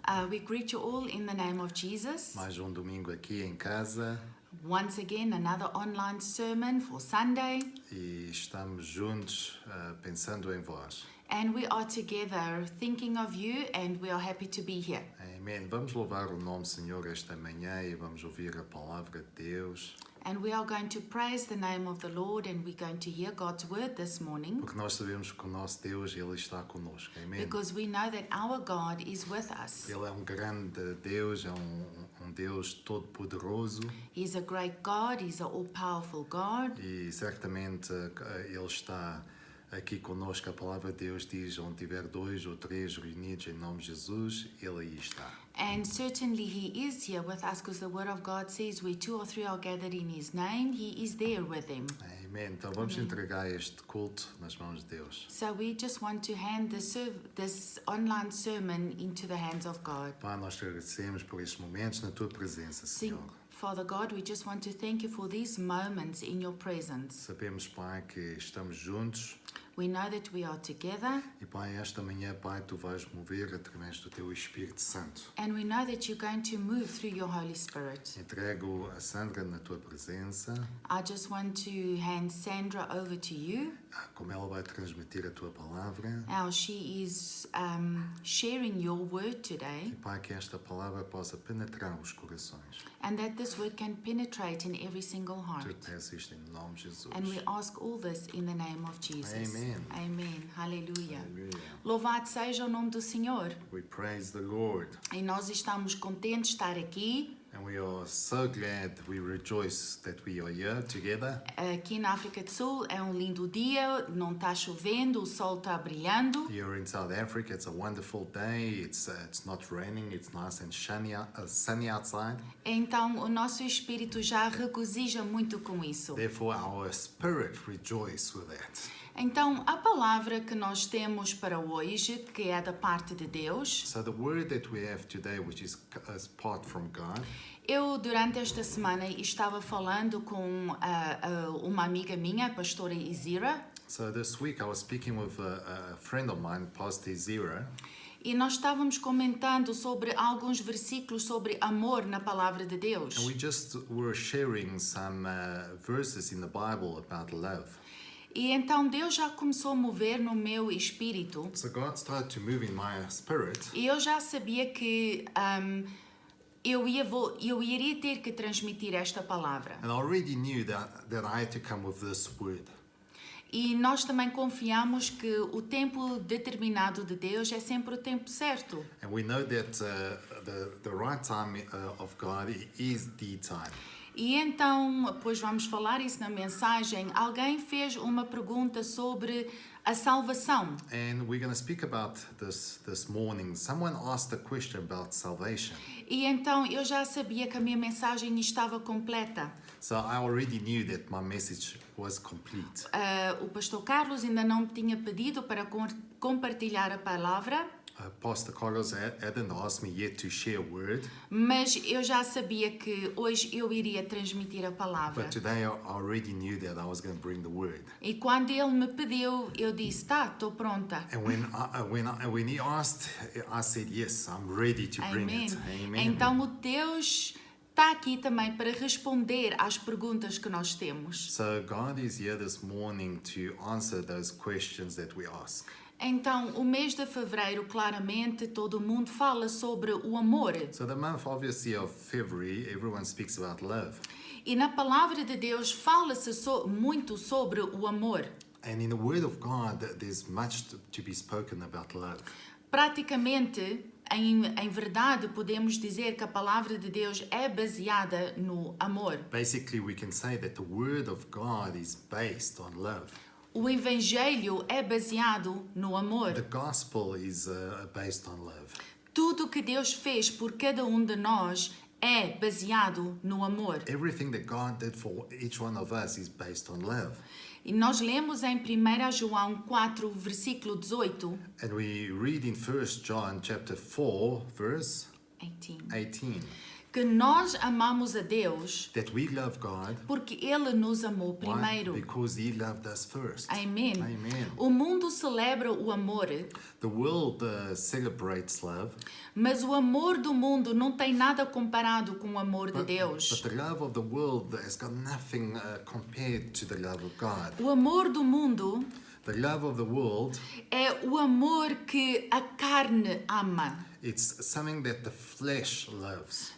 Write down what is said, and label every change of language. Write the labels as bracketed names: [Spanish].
[English] We greet you all in the name of Jesus. [Portuguese] Mais um domingo aqui em casa [English] Once again, another online sermon for Sunday. [Portuguese] e estamos juntos pensando em vós. [English] And we are together thinking of you, and we are happy to be here. [Portuguese] Amém. Vamos louvar o nome do Senhor esta manhã e vamos ouvir a palavra de Deus, [English] And we are going to praise the name of the Lord, and we're going to hear God's word this morning, [Portuguese] porque nós sabemos que o nosso Deus, Ele está conosco. Amém. [English] because we know that our God is with us. [Portuguese] Ele é um grande Deus, é um Deus todo-poderoso [English] He's a great God, He's an all-powerful God, [Portuguese] e certamente Ele está aqui conosco. A palavra de Deus diz: onde tiver 2 ou 3 reunidos em nome de Jesus, Ele aí está. [English] and certainly He is here with us, because the word of God says where 2 or 3 are gathered in His name, He is there with them. [Portuguese] Amém. Então vamos entregar este culto nas mãos de Deus. [English] So we just want to hand this online sermon into the hands of God. [Portuguese] Pai, nós te agradecemos por estes momentos na tua presença, Senhor. [English] Father God, we just want to thank you for these moments in your presence. [Portuguese] Sabemos, Pai, que estamos juntos [English] We know that we are together, [Portuguese] e, Pai, esta manhã, Pai, tu vais mover através do teu Espírito Santo. [English] and we know that you're going to move through your Holy Spirit. [Portuguese] Entrego a Sandra na tua presença, [English] I just want to hand Sandra over to you, [Portuguese] como ela vai transmitir a tua palavra. [English] how she is sharing your word today, [Portuguese] E, Pai, que esta palavra possa penetrar os corações. [English] and that this word can penetrate in every single [Portuguese] Te [English] heart. [Portuguese] peço isto em nome de Jesus. [English] And we ask all this in the name of Jesus. Amen. Amen. Hallelujah. [Portuguese] Aleluia. Louvado seja o nome do Senhor. [English] We praise the Lord. [Portuguese] E nós estamos contentes de estar aqui. [English] And we are so glad, we rejoice that we are here together. Aqui na África do Sul é lindo dia, não está chovendo, o sol está brilhando. Here in South Africa, it's a wonderful day. It's not raining. It's nice and sunny outside. [Portuguese] Então o nosso espírito já regozija muito com isso. [English] Therefore, our spirit rejoice with that. [Portuguese] Então a palavra que nós temos para hoje, que é da parte de Deus, [English] So the word that we have today, which is part from God, [Portuguese] eu durante esta semana estava falando com uma amiga minha, a pastora Izira, [English] so this week I was speaking with a friend of mine, Pastor Zira, [Portuguese] e nós estávamos comentando sobre alguns versículos sobre amor na palavra de Deus. [English] and we just were sharing some verses in the Bible about love. [Portuguese] E então Deus já começou a mover no meu espírito, [English] So God started to move in my spirit, [Portuguese] e eu já sabia que eu iria ter que transmitir esta palavra. [English] and I already knew that I had to come with this word. [Portuguese] E nós também confiamos que o tempo determinado de Deus é sempre o tempo certo. [English] And we know that the right time of God is the time. [Portuguese] E então, pois vamos falar isso na mensagem, alguém fez uma pergunta sobre a salvação. [English] And we're going to speak about this morning. Someone asked a question about salvation. [Portuguese] E então eu já sabia que a minha mensagem estava completa. [English] So I already knew that my message was complete. [Portuguese] O pastor Carlos ainda não me tinha pedido para compartilhar a palavra, [English] Pastor Carlos hadn't asked me yet to share a word, [Portuguese] mas eu já sabia que hoje eu iria transmitir a palavra. [English] but today I already knew that I was going to bring the word. [Portuguese] E quando ele me pediu, eu disse, tá, estou pronta. [English] And when he asked, I said, yes, I'm ready to bring [Portuguese] Amém. [English] it. Amen. [Portuguese] Então o Deus está aqui também para responder às perguntas que nós temos. [English] So God is here this morning to answer those questions that we ask. [Portuguese] Então, o mês de fevereiro, claramente, todo mundo fala sobre o amor. [English] So the month, obviously, of February, everyone speaks about love. [Portuguese] E na palavra de Deus fala-se muito sobre o amor. [English] And in the Word of God, there's much to be spoken about love. [Portuguese] Praticamente, em verdade, podemos dizer que a palavra de Deus é baseada no amor. [English] Basically, we can say that the Word of God is based on love. [Portuguese] O Evangelho é baseado no amor. [English] The Gospel is based on love. [Portuguese] Tudo que Deus fez por cada de nós é baseado no amor. [English] Everything that God did for each one of us is based on love. [Portuguese] E nós lemos em 1 João 4, versículo 18, [English] And we read in 1 John chapter 4, verse 18, 18. [Portuguese] que nós amamos a Deus [English] that we love God. [Portuguese] porque Ele nos amou [English] Why? [Portuguese] primeiro. [English] Because He loved us first. [Portuguese] Amém. [English] Amen. [Portuguese] O mundo celebra o amor, [English] The world celebrates love, [Portuguese] mas o amor do mundo não tem nada comparado com o amor de [English] but [Portuguese] Deus. [English] the love of the world has got nothing compared to the love of God. [Portuguese] O amor do mundo [English] The love of the world, [Portuguese] é o amor que a carne ama. [English] it's something that the flesh loves.